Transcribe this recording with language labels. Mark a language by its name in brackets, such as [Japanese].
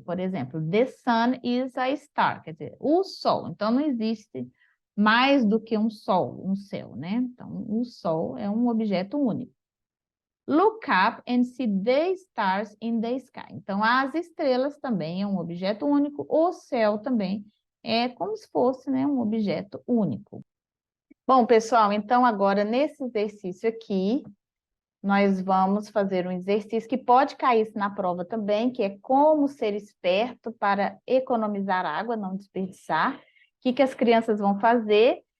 [Portuguese] Por exemplo, [English] the sun is a star, [Portuguese] quer dizer, o sol. Então, não existe mais do que um sol, um céu, né? Então, o sol é um objeto único. [English] Look up and see the stars in the sky. [Portuguese] Então, as estrelas também é um objeto único, o céu também é como se fosse, né, um objeto único. Bom, pessoal, então agora nesse exercício aqui, nós vamos fazer um exercício que pode cair na prova também, que é como ser esperto para economizar água, não desperdiçar. O que as crianças vão fazer?